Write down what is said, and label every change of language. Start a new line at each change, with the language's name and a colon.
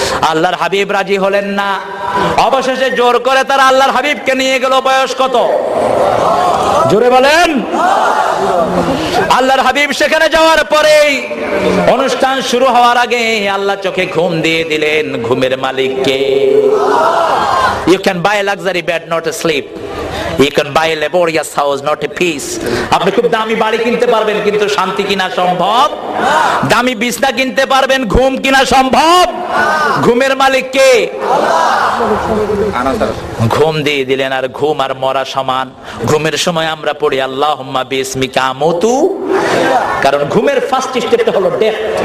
Bangla: আল্লাহর হাবিব রাজি হলেন না। অবশেষে জোর করে তারা আল্লাহর হাবিবকে নিয়ে গেল। বয়স কত? জোরে বলেন। আল্লাহর হাবিব সেখানে যাওয়ার পরেই অনুষ্ঠান শুরু হওয়ার আগে আল্লাহ চোখে ঘুম দিয়ে দিলেন। ঘুমের মালিককে।
English: You can buy a luxury bed, not a sleep. You can buy a laborious house, not a peace.
Bangla: আপনি খুব দামি বাড়ি কিনতে পারবেন, কিন্তু শান্তি কিনা সম্ভব দামি বিছনা কিনতে পারবেন, ঘুম কিনা সম্ভব? ঘুমের মালিক কে? ঘুম দিয়ে দিলেন, আর ঘুম আর মরা সমান। ঘুমের সময় আমরা পড়ি
Arabic: আল্লাহুম্মা বিসমিকা আমুতু,
Bangla: কারণ ঘুমের ফার্স্ট স্টেপটা হলো ডেথ।